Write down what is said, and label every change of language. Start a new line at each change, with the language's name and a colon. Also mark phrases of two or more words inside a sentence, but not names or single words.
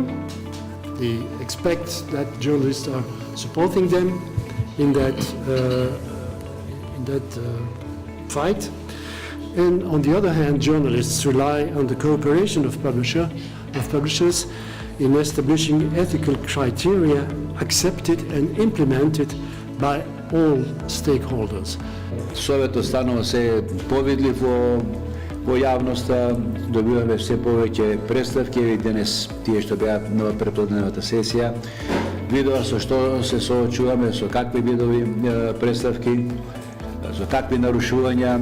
English: They expect that journalists are supporting them in that fight. And on the other hand, journalists rely on the cooperation of publishers in establishing ethical criteria accepted and implemented by all stakeholders.
Macedonian: Советот станува се повидлив во јавноста, добиваме се повеќе представки, и денес тие што беа на преплодневната сесија, видоа со што се соочуваме, со какви видови представки, со какви нарушувања.